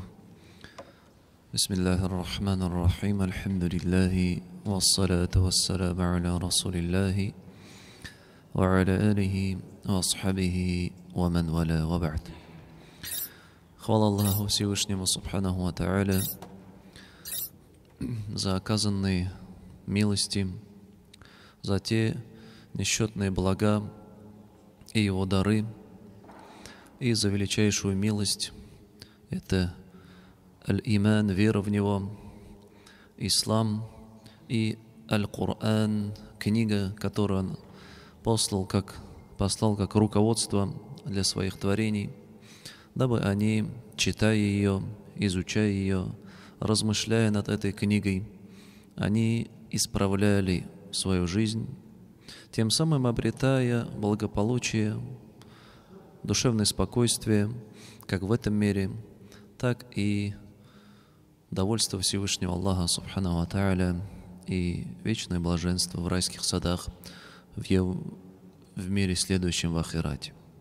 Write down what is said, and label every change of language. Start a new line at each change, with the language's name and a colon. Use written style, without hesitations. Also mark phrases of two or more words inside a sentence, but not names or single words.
Arabic: بسم الله الرحمن الرحيم. الحمد لله والصلاة والسلام على رسول الله وعلى آله وأصحابه ومن والاه وبعد.
Russian: Хвала Аллаху Всевышнему
Arabic: سبحانه وتعالى
Russian: за оказанные милости, за те несчетные блага и Его дары, и за величайшую милость — это аль-иман, вера в Него, ислам и аль-Кур'ан, книга, которую Он послал как руководство для своих творений, дабы они, читая ее, изучая ее, размышляя над этой книгой, они исправляли свою жизнь, тем самым обретая благополучие, душевное спокойствие, как в этом мире, так и довольство Всевышнего Аллаха
Arabic: سبحانه وتعالى
Russian: и вечное блаженство в райских садах в мире следующем, в ахирате.